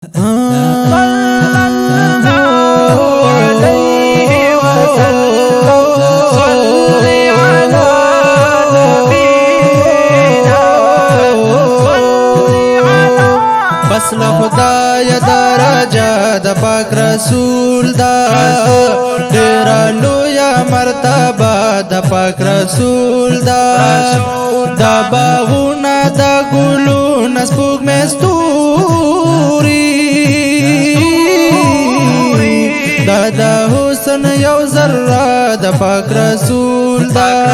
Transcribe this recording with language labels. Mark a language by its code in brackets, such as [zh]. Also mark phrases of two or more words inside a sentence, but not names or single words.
[ar] صلى الله عليه وسلم. صل على نبينا. صل على [ps] بس له خدای درجه د پاک رسول دا، ډیره لویه مرتبه د پاک رسول دا. دا باغونه، دا ګلونه، سپوږمۍ، ستوري، دا د حسن یو ذره د پاک رسول ده.